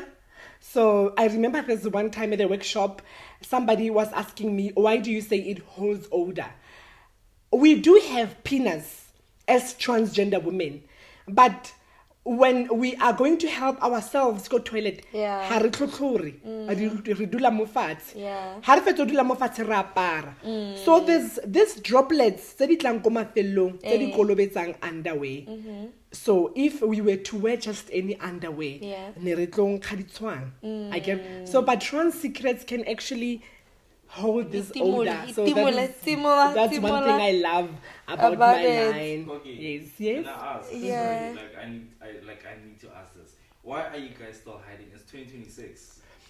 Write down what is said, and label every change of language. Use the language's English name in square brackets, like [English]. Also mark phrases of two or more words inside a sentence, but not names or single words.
[English] So I remember there's one time at a workshop, somebody was asking me, why do you say it holds odor? We do have penis as transgender women, but when we are going to help ourselves go toilet, Yeah. [Tswana] ha re tlhotlhore, re dula mo fatshe. [English] Yeah. [Tswana] Ha re fetsa ho dula mo fatshe re apara. [English] So there's this droplets [Tswana] tse di tlang ko mafelong tse di kolobetsang underwear. [English] So if we were to wear just any underwear, Yeah. [Tswana] ne re tlo nkga ditshwang. [English] I get so, but trans secrets can actually hold this odor. So that's one thing I love about my it. line. Okay. Yes. Can I ask? Yeah. I need to ask this. Why are you guys still hiding? It's 2026.